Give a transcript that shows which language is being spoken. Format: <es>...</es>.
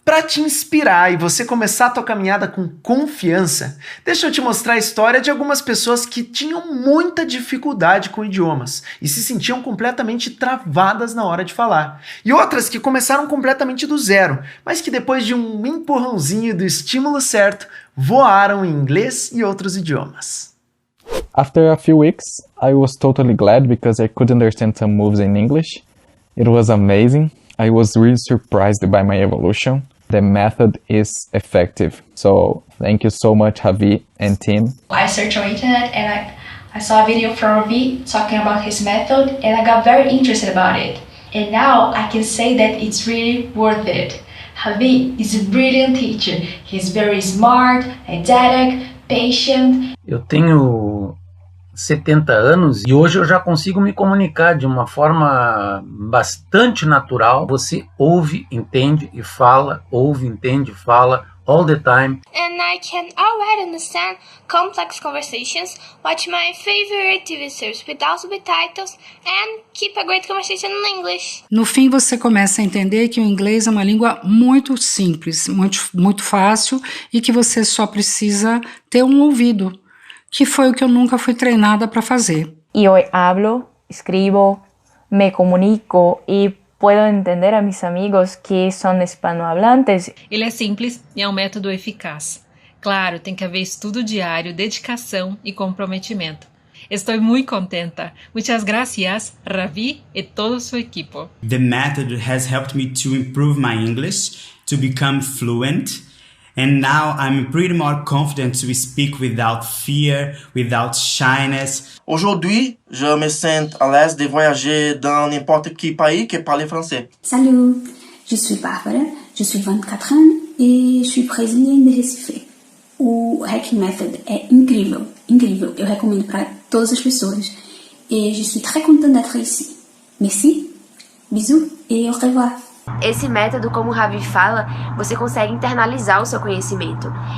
<pt>Para te inspirar e você começar a tua caminhada com confiança, deixa eu te mostrar a história de algumas pessoas que tinham muita dificuldade com idiomas e se sentiam completamente travadas na hora de falar. E outras que começaram completamente do zero, mas que depois de um empurrãozinho e do estímulo certo, voaram em inglês e outros idiomas.</pt> <en>After a few weeks, I was totally glad because I could understand some moves in English. It was amazing. I was really surprised by my evolution. The method is effective. So thank you so much, Javi and team. I searched on internet and I saw a video from Ravi talking about his method and I got very interested about it. And now I can say that it's really worth it. Javi is a brilliant teacher. He's very smart, didactic, patient.</en> <pt>Eu tenho 70 anos e hoje eu já consigo me comunicar de uma forma bastante natural. Você ouve, entende e fala, ouve, entende e fala</pt> <en>all the time. And I can already understand complex conversations, watch my favorite TV series without subtitles and keep a great conversation in English.</en> <pt>No fim você começa a entender que o inglês é uma língua muito simples, muito fácil e que você só precisa ter um ouvido, que foi o que eu nunca fui treinada para fazer.</pt> <es>Y hoy hablo, escribo, me comunico y puedo entender a mis amigos que son hispanohablantes.</es> <pt>Ele é simples e é um método eficaz. Claro, tem que haver estudo diário, dedicação e comprometimento. Estou muito contenta.</pt> <es>Muchas gracias, Ravi e todo su equipo.</es> <en>The method has helped me to improve my English, to become fluent. And now I'm pretty more confident to speak without fear, without shyness.</en> <fr>Aujourd'hui, je me sens à l'aise de voyager dans n'importe quel pays qui parle français. Salut, je suis Bárbara, je suis 24 ans et je suis brésilienne de Recife.</fr> <pt>O Hacking Method é incrível, incrível. Eu recomendo para todas as pessoas.</pt> <fr>Et je suis très contente d'être ici. Merci, bisous et au revoir.</fr> <pt>Esse método, como o Ravi fala, você consegue internalizar o seu conhecimento.</pt>